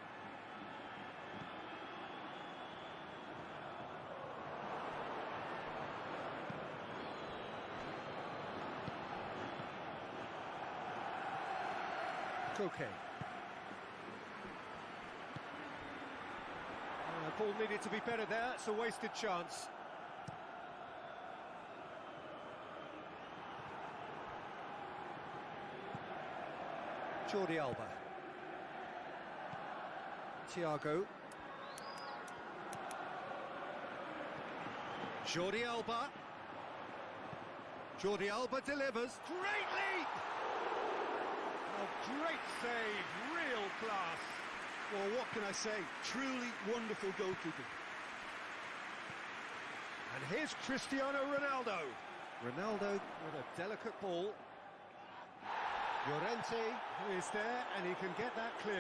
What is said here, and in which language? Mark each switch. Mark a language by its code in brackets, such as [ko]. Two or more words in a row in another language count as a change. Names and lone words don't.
[en] Koke. The ball needed to be better there, it's a wasted chance. Jordi Alba. Thiago. Jordi Alba. Jordi Alba delivers. Great leap! Oh, great save, real can I say? Truly wonderful goalkeeping. And here's Cristiano Ronaldo. Ronaldo with a delicate ball. Llorente is there, and he can get that clear.